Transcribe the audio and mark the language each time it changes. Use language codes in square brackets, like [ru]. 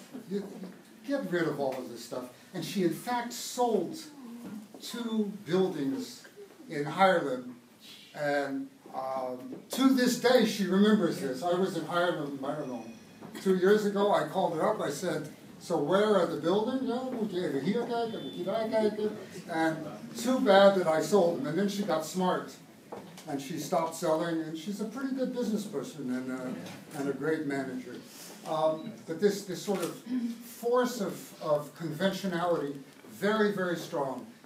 [en] You get rid of all of this stuff. And she in fact sold 2 buildings in Haarlem, and to this day she remembers this. I was in Haarlem, I don't know, 2 years ago. I called her up, I said, so where are the buildings? [nl] Ja, moet je even hier kijken, moet je daar kijken. [en] And too bad that I sold them. And then she got smart, and she stopped selling, and she's a pretty good business person and a great manager. But this sort of force of conventionality, very, very strong.